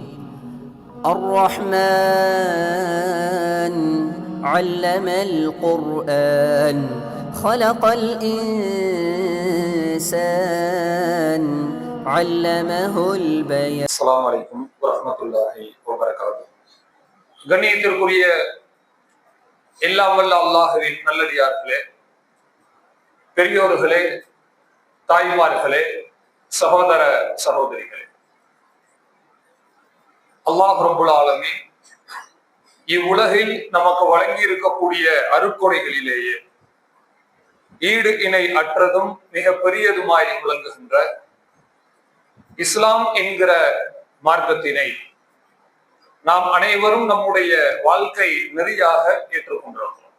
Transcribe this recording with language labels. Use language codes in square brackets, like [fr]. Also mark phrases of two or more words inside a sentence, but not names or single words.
[ar] الرحمن علم القرآن خلق الإنسان علمه البيان. السلام عليكم ورحمة الله وبركاته. [ta] கண்ணியத்திற்குரிய எல்லாம் வல்ல அல்லாஹ்வின் நல்லடியார்களே, பெரியோர்களே, தாய்மார்களே, சகோதர சகோதரிகளே, [ar] الله رب العالمين [ta] இவ்வுலகில் நமக்கு வழங்கி இருக்கக்கூடிய அருட்கொடைகளிலேயே ஈடு இணை அற்றதும் மிக பெரியதுமாய் விளங்குகின்ற இஸ்லாம் என்கிற மார்க்கத்தினை நாம் அனைவரும் நம்முடைய வாழ்க்கை நெறியாக ஏற்றுக்கொண்டோம்.